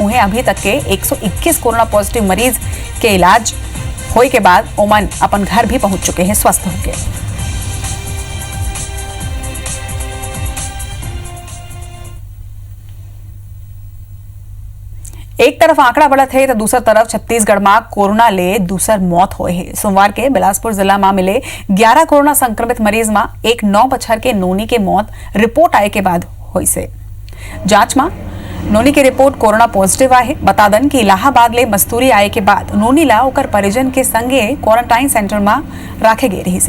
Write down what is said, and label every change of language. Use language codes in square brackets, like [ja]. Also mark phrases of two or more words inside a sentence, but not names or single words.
[hne] उन्हें अभी तक के 121 कोरोना पॉजिटिव मरीज के इलाज होए के बाद ओमन अपन घर भी पहुंच चुके हैं स्वस्थ होकर। एक तरफ आंकड़ा बढ़त है तो दूसरी तरफ छत्तीसगढ़ में कोरोना ले दूसर मौत हुए है। सोमवार के बिलासपुर जिला में मिले 11 कोरोना संक्रमित मरीज में एक 9 बछर के नोनी के मौत रिपोर्ट आए के बाद हुई से। जांच में नोनी की रिपोर्ट कोरोना पॉजिटिव आए। बता दन कि इलाहाबाद ले मस्तूरी आए के बाद नोनी ला ओकर परिजन के संगे क्वारंटाइन सेंटर में रखे गए रही से।